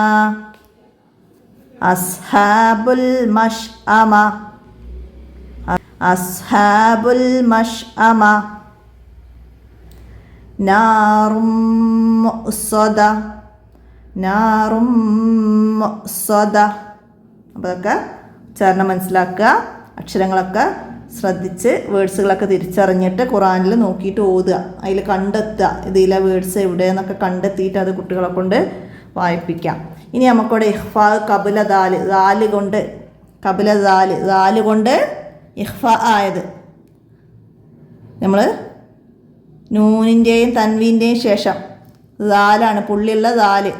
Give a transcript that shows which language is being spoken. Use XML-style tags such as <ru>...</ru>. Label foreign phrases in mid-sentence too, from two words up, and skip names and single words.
<ar>أصحاب المشأمة أصحاب المشأمة نار مؤصدة نار مؤصدة.</ar> <ml>അപ്പോൾ അതൊക്കെ ഉച്ചാരണം മനസ്സിലാക്കുക, അക്ഷരങ്ങളൊക്കെ ശ്രദ്ധിച്ച് വേർഡ്സുകളൊക്കെ തിരിച്ചറിഞ്ഞിട്ട് ഖുറാനിൽ നോക്കിയിട്ട് ഓതുക, അതിൽ കണ്ടെത്തുക ഇതിലെ വേർഡ്സ് എവിടെയെന്നൊക്കെ കണ്ടെത്തിയിട്ട് അത് കുട്ടികളെ കൊണ്ട് വായിപ്പിക്കാം. ഇനി നമുക്കിവിടെ ഇഹ്ഫാ കബില ദാല് ദാല് കൊണ്ട് കബില ദാല് ദാല് കൊണ്ട് ഇഹ്ഫ ആയത് നമ്മൾ നൂനിൻ്റെയും തൻവീൻ്റെയും ശേഷം ദാലാണ് പുള്ളിയുള്ള ദാല്.</ml>